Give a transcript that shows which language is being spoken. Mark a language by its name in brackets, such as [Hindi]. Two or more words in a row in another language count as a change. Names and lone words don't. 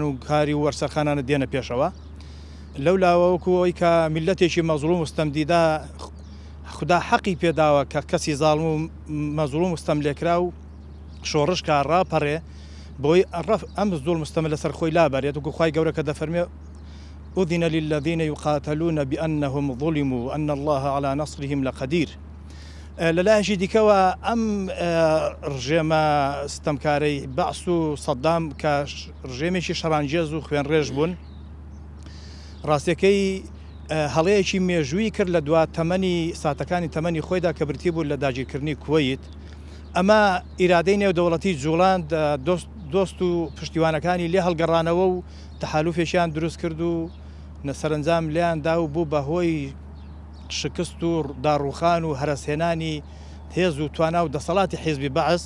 [Central Kurdish] و کاری و وەرسەخانانە دێنە پێشەوە لەولاوە وەکو ئەوی کە میلەتێکی مەزڵوم و ستەمدیدا خدا حەقی پێداوە کە کەسی زاڵم و مەزڵوم و ستەم لێکرا و شۆڕش کە ڕاپەڕێ بۆی ئەم زوڵم و ستەمە لەسەر خۆی لابەرێت وەکو خوای گەورە کە دەفەرمێ [Arabic] أذن للذين يقاتلون بأنهم ظلموا وأن الله على نصرهم لقدير [Central Kurdish] لەلایەکی دیکەوە ئەم ڕژێمە ستەمکارەی بەعس و سەدام کە ڕژێمێکی شەڕانگێز و خوێنڕێژ بوون ڕاستیەکەی هەڵەیەکی مێژووی کرد لە دوا تەمەنی ساتەکانی تەمەنی خۆیدا کە برتی بوو لە داگیرکردنی کوێیت ئەمە ئیرادەی نێودەوڵەتی جوڵان دۆست و پشتیوانەکانی لێ هەڵگەڕانەوە و تەحالوفێکیان دروست کرد و سەرنجام لیاندا و بوو بەهۆی شکست و داڕوخان و هەرسهێنانی هێز و توانا و دەسەڵاتی حیزبی بەعس